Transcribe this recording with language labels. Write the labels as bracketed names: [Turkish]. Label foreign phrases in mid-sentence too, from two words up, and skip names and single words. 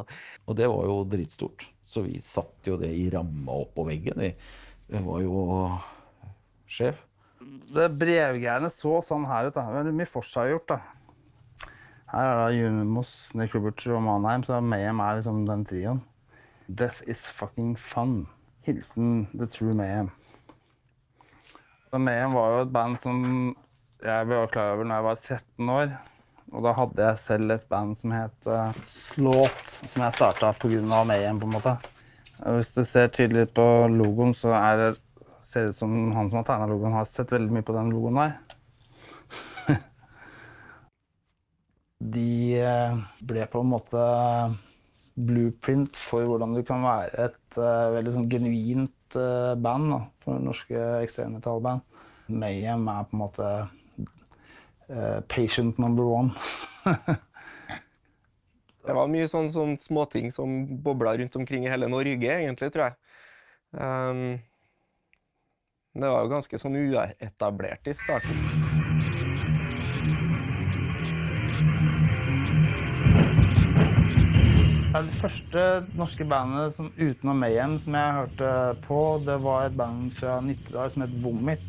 [Norwegian] Og det var jo dritstort. Så vi satt jo det i ramma opp på veggen. Det var jo sjef. Det brevgreiene så sånn her ut, da. Det er mye Forsa har gjort, da. Her er det Junimos, Nick Roberts og Mannheim, så Mayhem er liksom den trioen. [English] Death is fucking fun. Hilsen The True Mayhem. [Norwegian] Mayhem var jo et band som jeg ble klar over når jeg var 13 år. Og da hadde jeg selv et band som het Slåt, som jeg startet på grunn av Mayhem, på en måte. Og hvis du ser tydelig på logoen, så ser det ut som han som har tegnet logoen har sett veldig mye på den logoen der. De ble på en måte blueprint for hvordan du kan være et veldig sånn genuint band da, for norske ekstremmetallband. Mayhem er på en måte [English] patient number one. [Norwegian] Det var mye sånn småting som boblet rundt omkring i hele Norge, egentlig, tror jeg. Det var jo ganske sånn uetablert i starten. Det første norske bandet utenom Mayhem som jeg hørte på, det var et band fra Nittedal som het Vomit.